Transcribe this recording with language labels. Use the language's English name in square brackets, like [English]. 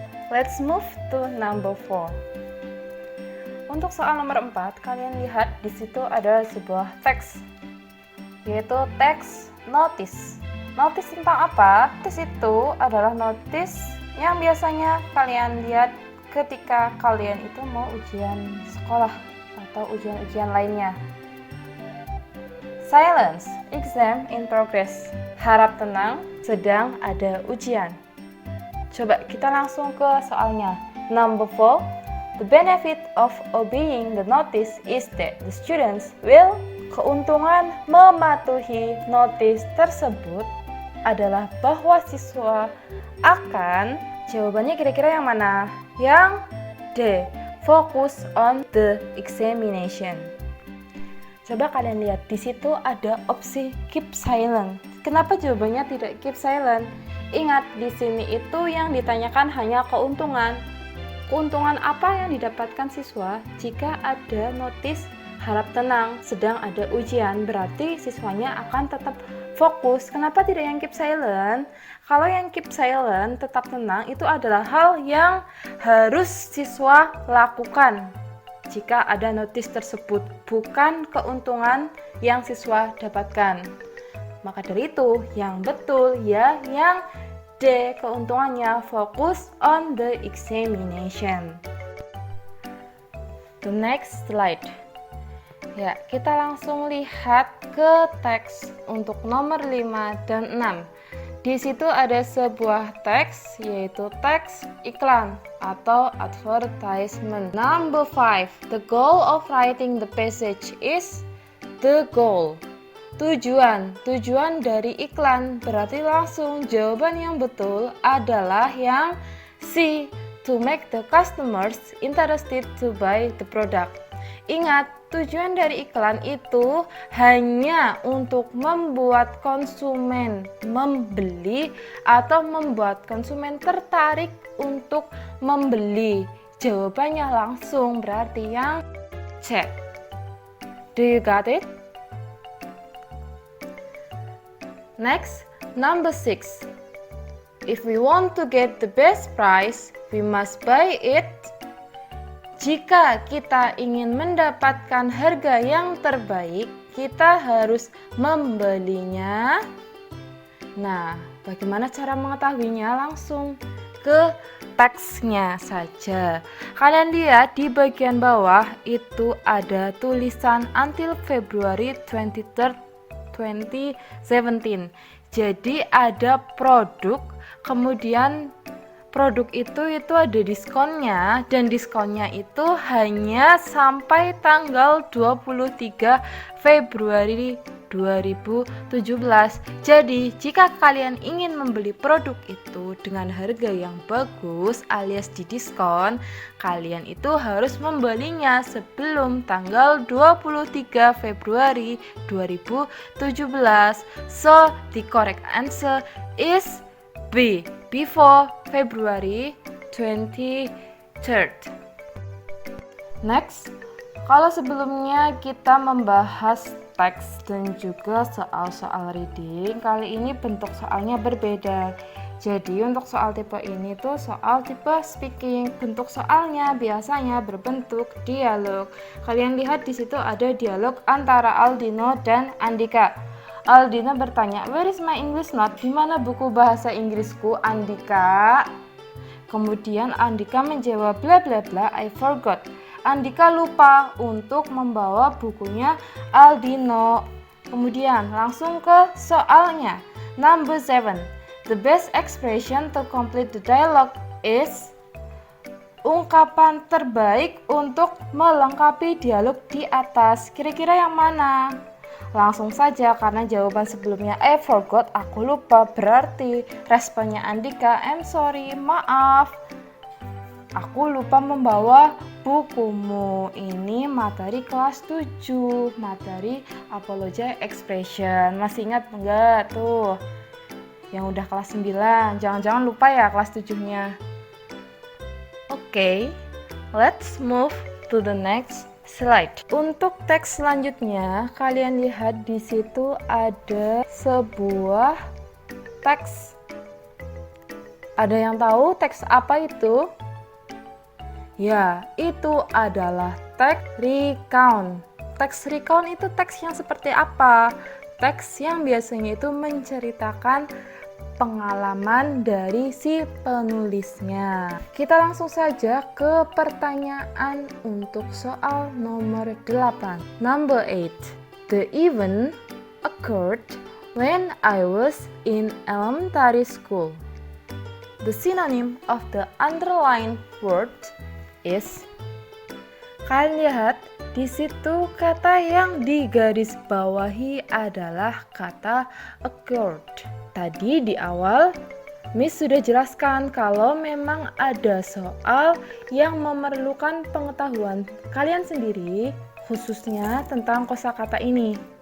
[English] Let's move to number 4. [Indonesian] Untuk soal nomor 4, kalian lihat di situ ada sebuah teks, yaitu teks notice. Notice tentang apa? Notice itu adalah notice yang biasanya kalian lihat ketika kalian itu mau ujian sekolah atau ujian-ujian lainnya. [English] Silence, exam in progress. [Indonesian] Harap tenang, sedang ada ujian. Coba kita langsung ke soalnya. [English] Number 4, the benefit of obeying the notice is that the students will. [Indonesian] Keuntungan mematuhi notice tersebut adalah bahwa siswa akan, jawabannya kira-kira yang mana? [English] Yang D, focus on the examination. [Indonesian] Coba kalian lihat di situ ada opsi keep silent. Kenapa jawabannya tidak keep silent? Ingat, di sini itu yang ditanyakan hanya keuntungan. Keuntungan apa yang didapatkan siswa jika ada notis harap tenang, sedang ada ujian? Berarti siswanya akan tetap fokus. Kenapa tidak yang keep silent? Kalau yang keep silent, tetap tenang, itu adalah hal yang harus siswa lakukan jika ada notis tersebut, bukan keuntungan yang siswa dapatkan. Maka dari itu, yang betul ya yang D, keuntungannya [English] focus on the examination. The next slide. [Indonesian] Ya, kita langsung lihat ke teks untuk nomor 5 dan 6. Di situ ada sebuah teks, yaitu teks iklan atau advertisement. [English] Number 5, the goal of writing the passage is the goal. [Indonesian] Tujuan dari iklan, berarti langsung jawaban yang betul adalah yang C, [English] to make the customers interested to buy the product. [Indonesian] Ingat, tujuan dari iklan itu hanya untuk membuat konsumen membeli atau membuat konsumen tertarik untuk membeli. Jawabannya langsung berarti yang C. [English] Do you got it? Next, number 6. If we want to get the best price, we must buy it. [Indonesian] Jika kita ingin mendapatkan harga yang terbaik, kita harus membelinya. Nah, bagaimana cara mengetahuinya? Langsung ke teksnya saja. Kalian lihat di bagian bawah itu ada tulisan [English] until February 23rd, 2017. [Indonesian] Jadi ada produk, kemudian produk itu ada diskonnya, dan diskonnya itu hanya sampai tanggal 23 Februari 2017. Jadi jika kalian ingin membeli produk itu dengan harga yang bagus alias didiskon, kalian itu harus membelinya sebelum tanggal 23 Februari 2017. [English] So the correct answer is B, before February 23rd. [Indonesian] Next, kalau sebelumnya kita membahas teks dan juga soal-soal reading, kali ini bentuk soalnya berbeda. Jadi untuk soal tipe ini tuh soal tipe speaking. Bentuk soalnya biasanya berbentuk dialog. Kalian lihat di situ ada dialog antara Aldino dan Andika. Aldino bertanya, [English] "Where is my English note?" [Indonesian] Di mana buku bahasa Inggrisku, Andika? Kemudian Andika menjawab, [English] "Bla bla bla, I forgot." [Indonesian] Andika lupa untuk membawa bukunya Aldino. Kemudian langsung ke soalnya. Number 7. [English] The best expression to complete the dialogue is. [Indonesian] Ungkapan terbaik untuk melengkapi dialog di atas. Kira-kira yang mana? Langsung saja, karena jawaban sebelumnya [English] I forgot, [Indonesian] aku lupa, berarti responnya Andika, [English] I'm sorry, [Indonesian] maaf, aku lupa membawa bukumu. Ini materi kelas 7, materi apology expression. Masih ingat enggak tuh? Yang udah kelas 9, jangan-jangan lupa ya kelas 7-nya. [English] Oke, let's move to the next slide. [Indonesian] Untuk teks selanjutnya, kalian lihat di situ ada sebuah teks. Ada yang tahu teks apa itu? Ya, itu adalah teks recount. Teks recount itu teks yang seperti apa? Teks yang biasanya itu menceritakan pengalaman dari si penulisnya. Kita langsung saja ke pertanyaan untuk soal nomor 8. [English] Number 8. The event occurred when I was in elementary school. The synonym of the underlined word is. [Indonesian] Kalian lihat di situ kata yang digarisbawahi adalah kata occurred. Tadi di awal Miss sudah jelaskan kalau memang ada soal yang memerlukan pengetahuan kalian sendiri, khususnya tentang kosakata ini.